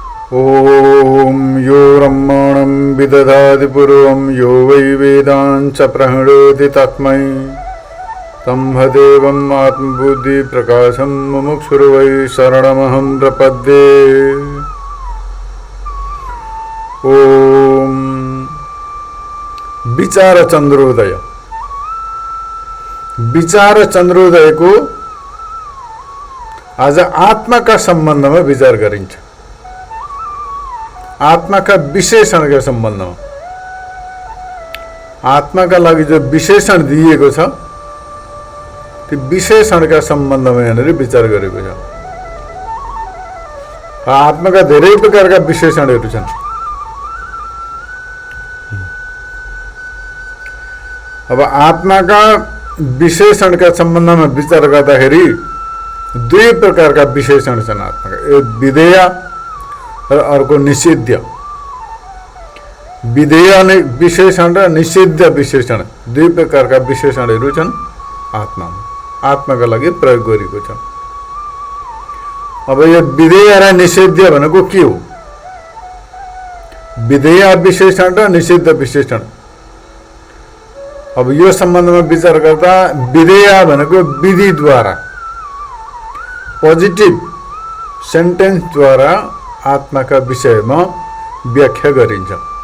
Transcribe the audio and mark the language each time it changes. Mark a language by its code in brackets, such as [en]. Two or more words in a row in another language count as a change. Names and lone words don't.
[sa] ओम यो ब्रह्मणं विदधाति पूर्वं यो वै वेदांश्च प्रहिणोति तस्मै तम्भदेवम् आत्मबुद्धि प्रकाशं मुमुक्षुर्वै शरणमहं प्रपद्ये। [ne] ओम विचार चंद्रोदय। विचार चंद्रोदय को आज आत्मा [hi] का संबंध में [ne] विचार गरिन्छ। आत्मा [hi] का विशेषण का संबंध में [ne] आत्मा का लागि जो विशेषण दिएको छ त्यो विशेषण [hi] का संबंध में [ne] यहाँनिर विचार गरेको छ। आत्मा का धेरै प्रकारका विशेषणहरू छन्। अब आत्मा [hi] का विशेषण का संबंध में [ne] विचार गर्दाखेरि दुई प्रकार का विशेषण छन् आत्मा का। एक विधेय र अर्को निषिद्ध। विधेय विशेषण र निषिद्ध विशेषण दुई प्रकार का विशेषणहरू छन् आत्मामा। आत्माका लागि प्रयोग गरिएको छ। अब यो विधेय र निषिद्ध भनेको के हो? विधेय विशेषण र निषिद्ध विशेषण। अब यो सम्बन्धमा विचार गर्दा विधेय भनेको विधिद्वारा [en] positive sentenceद्वारा [ne] आत्माका विषयमा व्याख्या गरिन्छ।